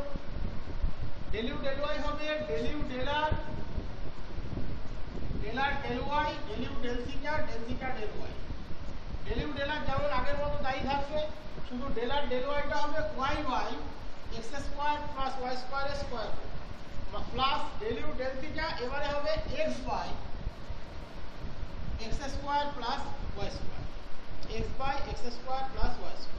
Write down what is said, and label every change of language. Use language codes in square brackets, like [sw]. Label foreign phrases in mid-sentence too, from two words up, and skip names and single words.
[en] del u del y হবে del u del r del y del u del theta del y। del u del r [bn] যেমন আগের মতো তাই থাকবে, শুধু [en] del r del y [bn] হবে [en] y by x square plus y square square plus del u del theta [bn] এবারে হবে [en] x by x square plus y square, x by x square plus y square.